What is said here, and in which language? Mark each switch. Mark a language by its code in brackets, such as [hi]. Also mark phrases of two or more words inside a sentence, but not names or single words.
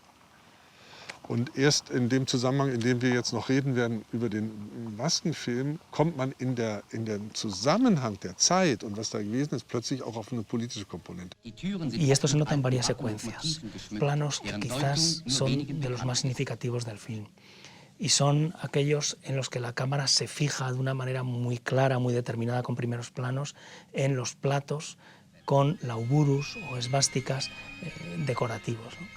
[de] Und erst in dem Zusammenhang, in dem wir jetzt noch reden werden über den Baskenfilm, kommt man in den Zusammenhang der Zeit und was da gewesen ist, plötzlich auch auf eine politische Komponente. [es] Y esto se nota en varias secuencias, planos que quizás son de los más significativos del film. Y son aquellos en los que la cámara se fija de una manera muy clara, muy determinada, con primeros planos, en los platos con lauburus o esvásticas decorativos, ¿no?